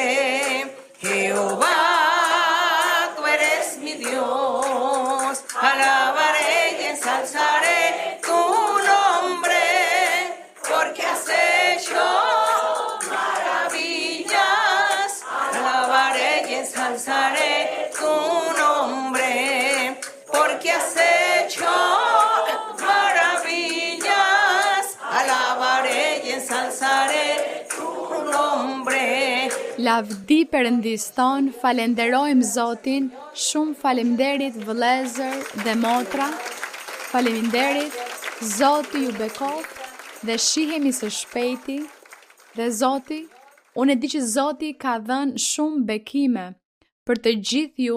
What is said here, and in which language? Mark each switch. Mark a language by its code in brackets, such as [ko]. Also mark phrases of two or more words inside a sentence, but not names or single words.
[es] Jehová, tú eres mi Dios, alabaré y ensalzaré tu nombre, porque has hecho maravillas. Alabaré y ensalzaré tu nombre, porque has hecho maravillas. Alabaré y ensalzaré tu nombre. [sq] Lavdi Perëndis ton, falenderojmë Zotin, shumë faleminderit vëllezër dhe motra, faleminderit, Zoti ju bekoft dhe shihemi së shpejti, dhe Zoti, unë e di që Zoti ka dhënë shumë bekime për të gjithë ju.